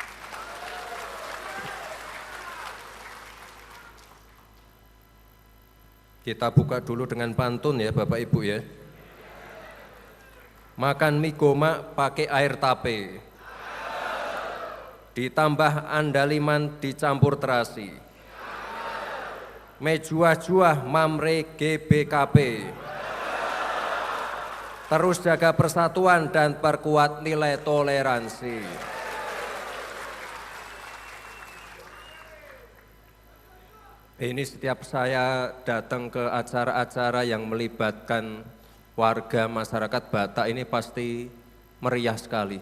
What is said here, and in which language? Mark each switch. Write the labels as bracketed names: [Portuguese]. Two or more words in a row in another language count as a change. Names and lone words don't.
[Indonesian] Kita buka dulu dengan pantun ya Bapak Ibu ya. Makan mie gomak pakai air tape, ditambah andaliman dicampur terasi, mejuah-juah mamre GBKP, terus jaga persatuan dan perkuat nilai toleransi. Ini setiap saya datang ke acara-acara yang melibatkan warga masyarakat Batak ini pasti meriah sekali.